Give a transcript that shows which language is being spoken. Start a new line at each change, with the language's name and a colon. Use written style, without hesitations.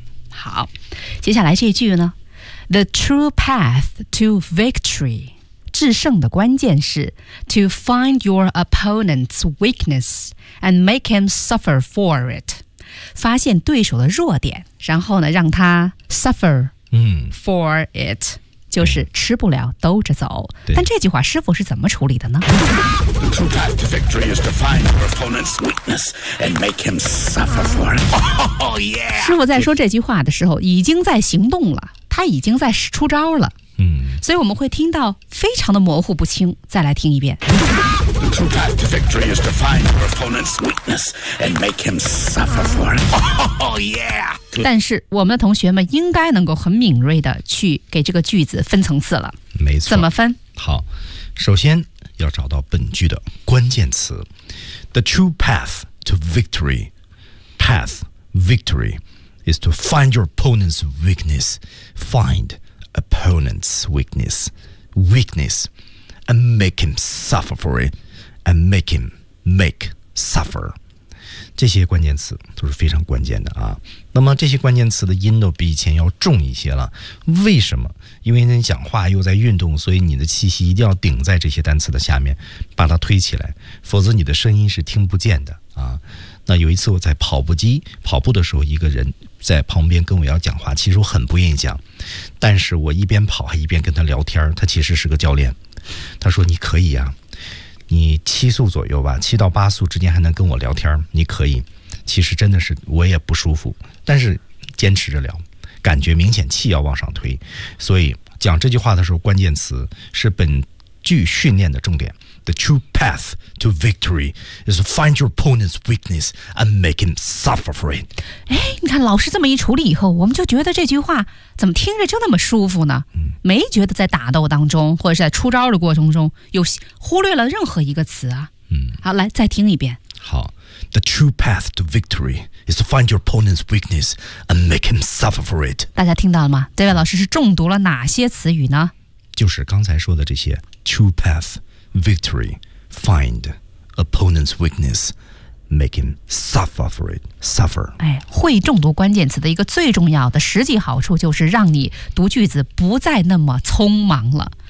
Chinese: 好，接下来这句呢，
English: The true path to victory，
Chinese: 制胜的关键是
English: to find your opponent's weakness and make him suffer for it，
Chinese: 发现对手的弱点，然后呢让他
English: suffer for it，
Chinese: 就是吃不了兜着走。但这句话师傅是怎么处理的呢？
English: The true path to victory is to find your opponent's weakness and make him suffer for it. Oh, yeah.
Chinese: 师傅在说这句话的时候已经在行动了，他已经在出招了。所以我们会听到非常的模糊不清。再来听一遍。
English: The true path to victory is to find your opponent's weakness and make him suffer for it. Oh, yeah.
Chinese: 但是我们的同学们应该能够很敏锐的去给这个句子分层次了。没错。怎么分？好，首先要找到本句的关键词。
English: The true path to victory, path, victory, is to find your opponent's weakness. Find. Opponent's weakness, weakness, and make him suffer for it, and make him make
Chinese: suffer， 这些关键词都是非常关键的啊。那么这些关键词的音都比以前要重一些了，为什么？因为你讲话又在运动，所以你的气息一定要顶在这些单词的下面，把它推起来，否则你的声音是听不见的啊。那有一次我在跑步机跑步的时候，一个人在旁边跟我要讲话，其实我很不愿意讲，但是我一边跑还一边跟他聊天，他其实是个教练，他说你可以啊，你七速左右吧，七到八速之间还能跟我聊天，你可以。其实真的是我也不舒服，但是坚持着聊，感觉明显气要往上推，所以讲这句话的时候，关键词是本句训练的重点。
English: The true path to victory is to find your opponent's weakness and make him suffer for it.
Chinese: 哎，你看老师这么一处理以后，我们就觉得这句话怎么听着就那么舒服呢？没觉得在打斗当中或者是在出招的过程中有忽略了任何一个词啊。好，来再听一遍。好。
English: The true path to victory is to find your opponent's weakness and make him suffer for it.
Chinese: 大家听到了吗？这位老师是中毒了哪些词语呢？就是刚才说的这些
English: true path,Victory, find opponent's weakness, make him suffer for it. Suffer.
Chinese: 哎，会中毒关键词的一个最重要的实际好处就是让你读句子不再那么匆忙了。